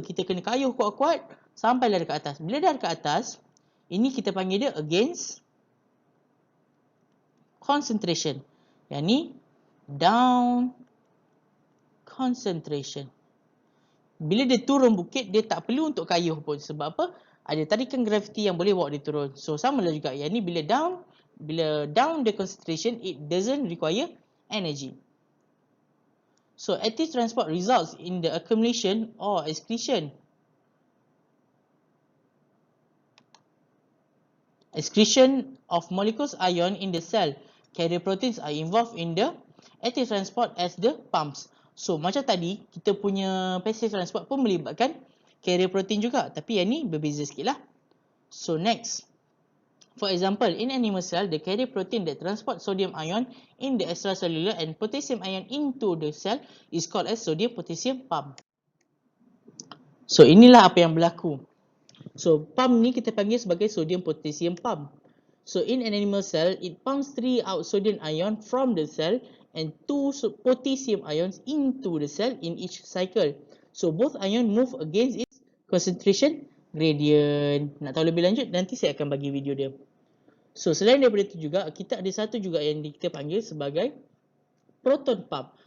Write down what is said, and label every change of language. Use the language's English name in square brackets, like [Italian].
[Malay] Kita kena kayuh kuat-kuat sampailah dekat atas. Bila dah dekat atas, ini kita panggil dia against concentration. Yang ni down concentration. Bila dia turun bukit, dia tak perlu untuk kayuh pun. Sebab apa? Ada tarikan graviti yang boleh bawa dia turun. So sama lah juga. [English] Yang ni bila down the concentration, it doesn't require energy. So active transport results in the accumulation or excretion excretion of molecules ion in the cell. Carrier proteins are involved in the active transport as the pumps. [Malay] So macam tadi, kita punya passive transport pun melibatkan carrier protein juga, tapi yang ni berbeza sikit lah. [English] So next, for example, in animal cell, the carrier protein that transport sodium ion in the extracellular and potassium ion into the cell is called as sodium-potassium pump. [Malay] So inilah apa yang berlaku. So pump ni kita panggil sebagai sodium-potassium pump. [English] So in an animal cell, it pumps 3 out sodium ion from the cell and 2 potassium ions into the cell in each cycle. So both ion move against its concentration gradient. [Malay] Nak tahu lebih lanjut, nanti saya akan bagi video dia. So selain daripada itu juga, kita ada satu juga yang kita panggil sebagai proton pump.